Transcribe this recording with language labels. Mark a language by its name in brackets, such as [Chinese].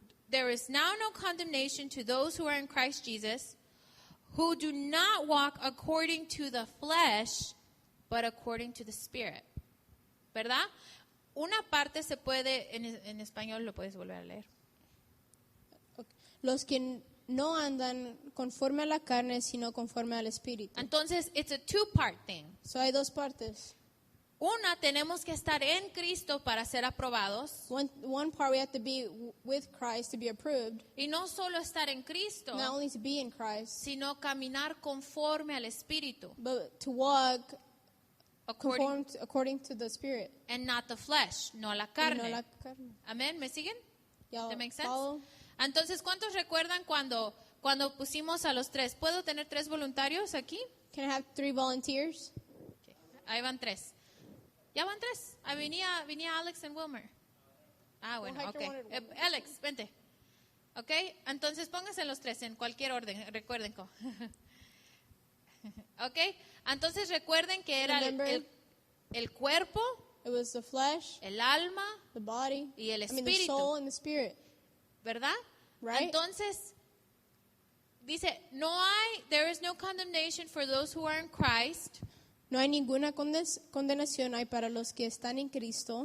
[English] There is now no condemnation to those who are in Christ Jesus, who do not walk according to the flesh, but according to the Spirit. [Spanish] ¿Verdad? Una parte se puede, en español lo puedes volver a leer. los que no andan conforme a la carne, sino conforme al Espíritu. [English] Entonces, it's a two-part thing. [Spanish] So hay dos partes. Una, tenemos que estar en Cristo para ser aprobados. [English] One part we have to be with Christ to be approved, [Spanish] Y no solo estar en Cristo, [English] not only to be in Christ, [Spanish] sino caminar conforme al Espíritu. [English] but to walk According, according to the Spirit. and not the flesh, [Spanish] no la y carne. no la carne. Amén, ¿me siguen? [English] Y'all That makes sense? follow? [Spanish] Entonces, ¿cuántos recuerdan cuando pusimos a los 3? ¿Puedo tener 3 voluntarios aquí? [English] Can I have 3 volunteers? [Spanish] Okay. Ahí van 3. Ya van 3. Ahí venía Alex y Wilmer. Ah, bueno, [English] Well, ok. Hector wanted one. [Spanish] Alex, vente. Ok, entonces pónganse los 3 en cualquier orden, recuerden. Ok, entonces recuerden que era [English] Remember? [Spanish] el cuerpo, [English] It was the flesh, [Spanish] el alma, [English] the body, [Spanish] y el [English] the [Spanish] espíritu. [English] soul and the spirit. [Spanish] ¿verdad? [English] Right. [Spanish] Entonces, dice, [English] there is no condemnation for those who are in Christ, [Spanish] No hay ninguna condenación hay para los que están en Cristo.